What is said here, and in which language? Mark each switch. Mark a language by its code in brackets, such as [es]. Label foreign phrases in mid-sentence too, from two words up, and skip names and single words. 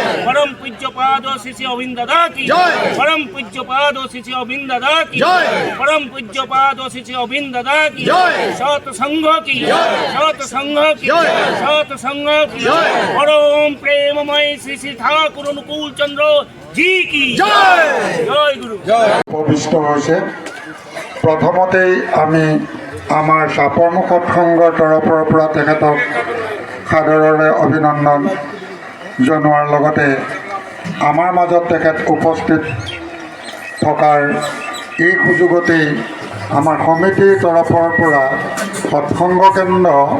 [as] পরম পূজ্যপাদ শ্রী শ্রী অবিন্দ দাদা কি জয়। পরম পূজ্যপাদ শ্রী শ্রী অবিন্দ দাদা কি জয়। পরম পূজ্যপাদ শ্রী শ্রী অবিন্দ দাদা কি জয়। সৎ সংঘ কি জয়। সৎ সংঘ কি জয়। সৎ সংঘ কি জয়। পরম প্রেমময় শ্রী শ্রী ঠাকুর অনুকূল চন্দ্র জি কি জয়। জয় গুরু। উপবিষ্ট হৈছে। প্ৰথমতেই আমি আমাৰ চাপৰমুখ সৎসংগৰ তৰফৰ পৰা তেখেতক সাদৰেৰে অভিনন্দন জনোৱাৰ লগতে আমাৰ মাজত তেখেত উপস্থিত থকাৰ এই সুযোগতেই আমাৰ সমিতিৰ তৰফৰ পৰা সৎসংগ কেন্দ্ৰ